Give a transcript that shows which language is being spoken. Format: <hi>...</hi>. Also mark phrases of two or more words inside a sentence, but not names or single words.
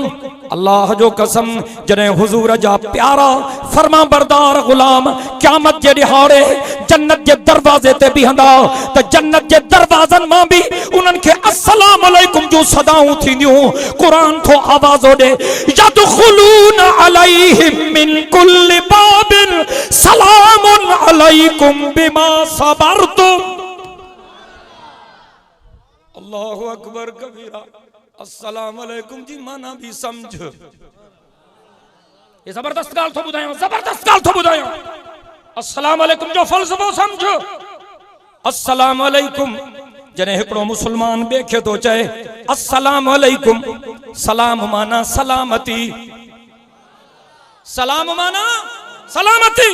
<sd>अल्लाह जो कसम जने हुजूर जा प्यारा फरमा बरदार गुलाम क़यामत जे ॾिहाड़े जन्नत जे दरवाजे ते बीहंदा त जन्नत जे दरवाजन मां भी उन्हनि खे</sd> <ar>السلام عليكم</ar> <sd>जो सदाऊं थींदियूं। कुरान थो आवाज़ो ॾे</sd> <ar>يدخلون عليهم من كل باب سلام عليكم بما صبرتم. الله أكبر كبيرا. السلام عليكم</ar> <sd>जी माना भी समझ। ये जबरदस्त गाल थो बुधायो, जबरदस्त गाल थो बुधायो।</sd> <ar>السلام عليكم</ar> <sd>जो फलसफो समझ।</sd> <ar>السلام عليكم</ar> <sd>जने हिकड़ो मुसलमान बे खे तो चए</sd> <ar>السلام عليكم,</ar> <sd>सलाम माना सलामती, सलाम माना सलामती।</sd>